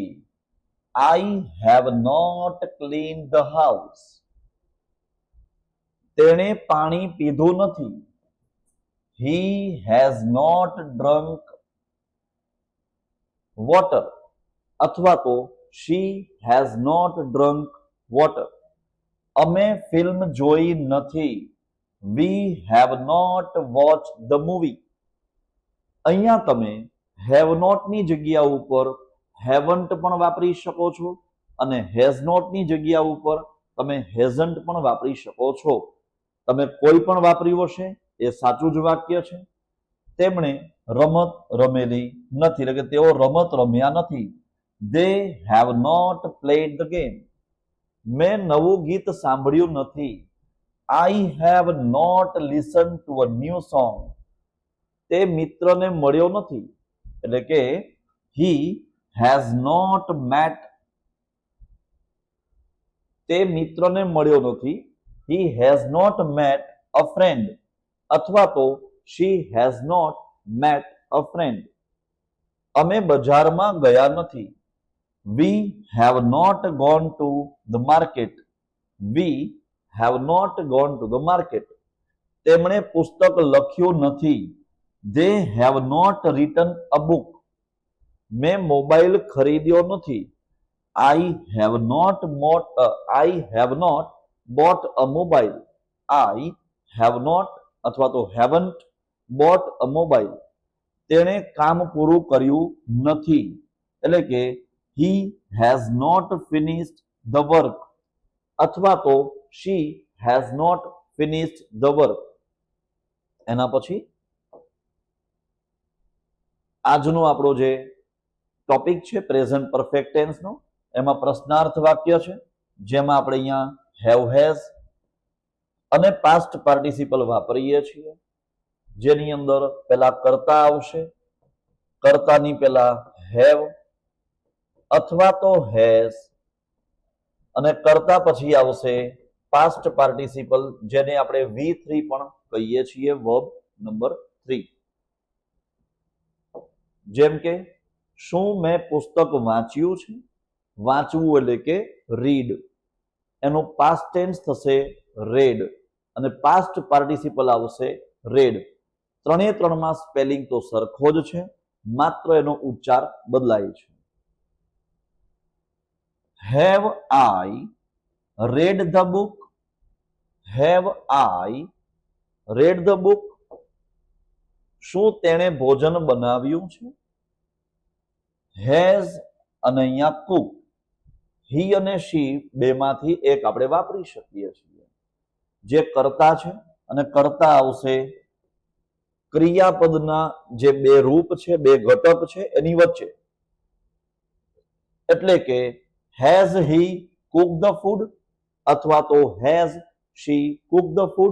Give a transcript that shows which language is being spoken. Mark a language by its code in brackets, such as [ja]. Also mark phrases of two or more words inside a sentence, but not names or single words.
[en] I have not clean the house. [gu] તેણે પાણી પીધું નથી. [en] He has not drunk water. [gu] અથવા તો [en] she has not drunk water. [gu] અમે ફિલ્મ જોઈ નથી. [en] we have not watched the movie. [gu] અહીંયા તમે [en] have not [gu] ની જગ્યા ઉપર haven't પણ વાપરી શકો છો અને [en] has not [gu] ની જગ્યા ઉપર તમે hasn't પણ વાપરી શકો છો. તમે કોઈ પણ વાપર્યું હશે એ સાચું જ વાક્ય છે. તેમણે રમત રમેલી નથી, એટલે કે તેઓ રમત રમ્યા નથી. [en] They have not played the game. [gu] મેં નવું ગીત સાંભળ્યું નથી. [en] I have not listened to a new song. [gu] તે મિત્રને મળ્યો નથી, એટલે કે [en] he has not met. [gu] તે મિત્રને મળ્યો નથી. [en] he has not met a friend. [gu] અથવા તો [en] she has not met a friend. [gu] અમે બજારમાં ગયા નથી. [en] We have not gone to the market. We have not gone to the market. [gu] તેમણે પુસ્તક લખ્યું નથી. [en] They have not written a book. [gu] મેં મોબાઈલ ખરીદ્યો નથી. [en] I have not bought a mobile. I have not [gu] અથવા તો [en] haven't bought a mobile. [gu] તેણે કામ પૂરું કર્યું નથી, એટલે કે [en] he has not finished the work. [gu] અથવા તો [en] she has not finished the work. [gu] એના પછી આજનો આપણો જે ટોપિક છે [en] present perfect tense [gu] નો, એમાં પ્રશ્નાર્થ વાક્ય છે, જેમાં આપણે અહીંયા [en] have has [gu] અને [en] past participle [gu] વાપરીએ છીએ. જેની અંદર પહેલા કર્તા આવશે. કર્તાની પહેલા have અથવા તો has અને કર્તા પછી આવશે [en] past participle, [gu] જેને આપણે V3 પણ કહીએ છીએ, [en] verb number 3. [gu] જેમ કે શું મેં પુસ્તક વાંચ્યું છે. વાંચવું એટલે કે રીડ. એનું પાસ્ટ ટેન્સ થશે રેડ અને પાસ્ટ પાર્ટિસિપલ આવશે રેડ. ત્રણે ત્રણમાં સ્પેલિંગ તો સરખો જ છે, માત્ર એનો ઉચ્ચાર બદલાય છે. [en] Have I read the book? Have I read the book? [gu] શું તેણે ભોજન બનાવ્યું છે. Has અને અહીંયા cook. he અને she બેમાંથી એક આપણે વાપરી શકીએ છીએ. જે કર્તા છે અને કર્તા આવશે ક્રિયાપદના જે બે રૂપ છે, બે ઘટક છે એની વચ્ચે. એટલે કે [en] has he cooked the food [gu] અથવા તો [en] has she cooked the food.